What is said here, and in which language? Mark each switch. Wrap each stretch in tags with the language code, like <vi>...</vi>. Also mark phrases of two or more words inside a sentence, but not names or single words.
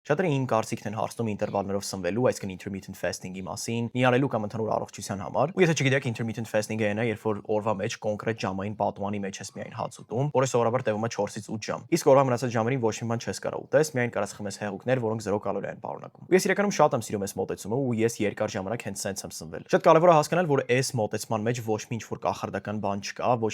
<hy>Շատերը իմ կարծիքն են հարցնում ինտերվալներով սնվելու, այսինքն</hy> <en>intermittent fasting-ի</en> <hy>մասին, նիարելու կամ ընդհանուր առողջության համար։ Ու եթե չգիտեք,</hy> <en>intermittent fasting-ը</en> <hy>այն է, երբ որ օրվա մեջ կոնկրետ ժամային պատուանի մեջ ես միայն հաց ուտում, որը սովորաբար տևում է 4-ից 8 ժամ։ Իսկ օրվա մնացած ժամերին ոչ մի բան չես կարող ուտես, միայն կարաս խմես հեղուկներ, որոնք 0 կալորիա են պարունակում։ Ու ես իրականում շատ եմ սիրում այս մոտեցումը, ու ես երկար ժամանակ հենց սենց եմ սնվել։ Շատ կարևոր է հասկանալ, որ այս մոտեցման մեջ ոչ մի ինչ-որ կախարդական բան չկա, ոչ</hy>